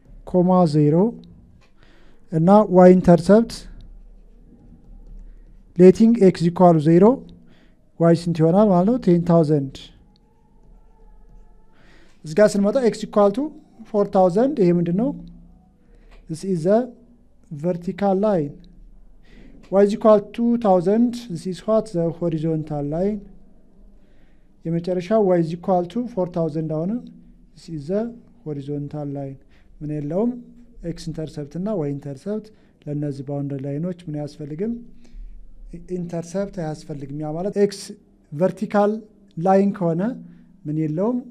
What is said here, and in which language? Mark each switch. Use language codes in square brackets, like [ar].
[am] ኮማ 0 እና [en] ዋይ ኢንተርሰፕት ሌቲንግ ኤክስ ኢኳል ቱ 0 [am] ዋይ ስንት ይሆናል ማለት ነው 10000። እዚህ ጋር ስንመጣ [en] ኤክስ ኢኳል ቱ 4000 [am] ይሄ ምንድን ነው? [en] this is a vertical line. y is equal to 2000 this is what the horizontal line. [am] የመጨረሻው [en] y is equal to 4000 [am] አሁን [en] this is a horizontal line። [am] ምን የለውም x ኢንተርሰፕት እና y ኢንተርሰፕት። ለነዚህ ባውንደሪ ላይኖች ምን ያስፈልግም? ኢንተርሰፕት አያስፈልግም። ያ ማለት x vertical ላይን ከሆነ ምን የለውም?